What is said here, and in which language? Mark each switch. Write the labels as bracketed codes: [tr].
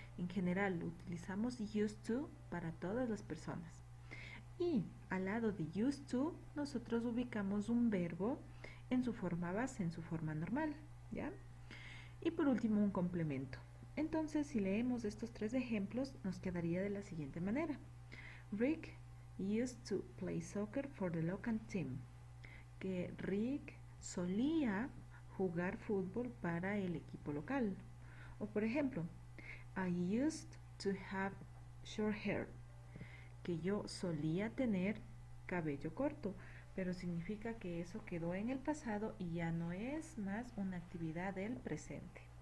[es] En general, lo utilizamos used to para todas las personas. Y al lado de used to, nosotros ubicamos un verbo en su forma base, en su forma normal, ¿ya? Y por último, un complemento. Entonces, si leemos estos tres ejemplos, nos quedaría de la siguiente manera. [en] Rick used to play soccer for the local team. [es] Que Rick solía jugar fútbol para el equipo local. O por ejemplo, [en] I used to have short hair. [es] Que yo solía tener cabello corto, pero significa que eso quedó en el pasado y ya no es más una actividad del presente.